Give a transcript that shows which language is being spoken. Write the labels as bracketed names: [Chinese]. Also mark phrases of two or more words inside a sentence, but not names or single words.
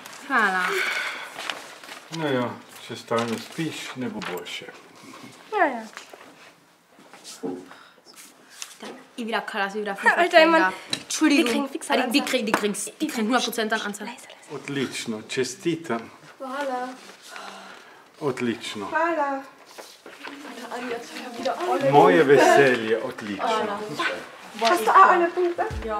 [Slovenian] Hvala. No ja, če stalno spiš, ne bo boljše. [German] Ja. Wieder Kalas, wieder 5 Alter, Mann. Entschuldigung. Die kriegen fix eine Anzahl. Die kriegen 100% an Anzahl. [Slovenian] Odlično, čestitam. Hvala. Odlično. Hvala. Moje veselje, odlično. [German] Hast du auch alle Punkte? Ja.